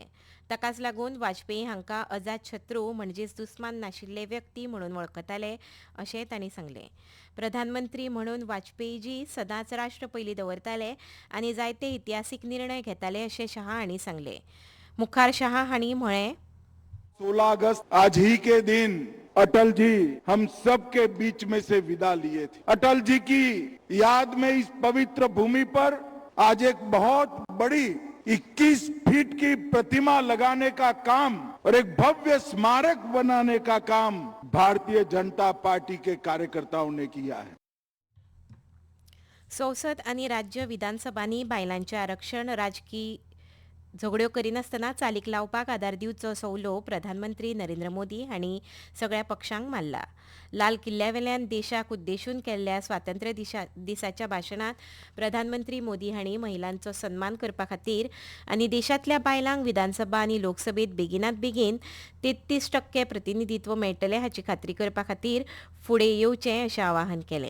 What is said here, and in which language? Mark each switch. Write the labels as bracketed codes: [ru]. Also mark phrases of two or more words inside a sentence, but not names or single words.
[kok] ताकाच लागून वाजपेयी हांकां अजातशत्रू म्हणजेच दुस्मान नाशिल्ले व्यक्ती म्हणून वळखताले अशें तांणी सांगलें. प्रधानमंत्री म्हणून वाजपेयीजी सदांच राष्ट्र पयलीं दवरताले आनी जायते इतिहासीक निर्णय घेताले अशें शहा हांणी सांगलें. मुखार शहा हांणी म्हळें, [hi] 16 अगस्त आज ही के दिन अटल जी हम सब के बीच में से विदा लिए थे. अटल जी की याद में इस पवित्र भूमि पर आज एक बहुत बड़ी 21 फीट की प्रतिमा लगाने का काम और एक भव्य स्मारक बनाने का काम भारतीय जनता पार्टी के कार्यकर्ताओं ने किया है. [kok] संसद आनी राज्य विधानसभांनी बायलांचें आरक्षण राजकी झगड्यो करिनासतना चालीक लावपाक आदार दिवचो असो उलो प्रधानमंत्री नरेंद्र मोदी हांणी सगळ्या पक्षांक मारला. लाल किल्ल्यावेल्यान देशाक उद्देशून केल्ल्या स्वातंत्र्य दिसाच्या भाशणांत प्रधानमंत्री मोदी हांणी महिलांचो सन्मान करपा खातीर आनी देशांतल्या बायलांक विधानसभा आनी लोकसभेत बेगिनात बेगीन 33% प्रतिनिधित्व मेळटलें हाची खात्री करपा खातीर फुडें येवचें अशें आवाहन केलें.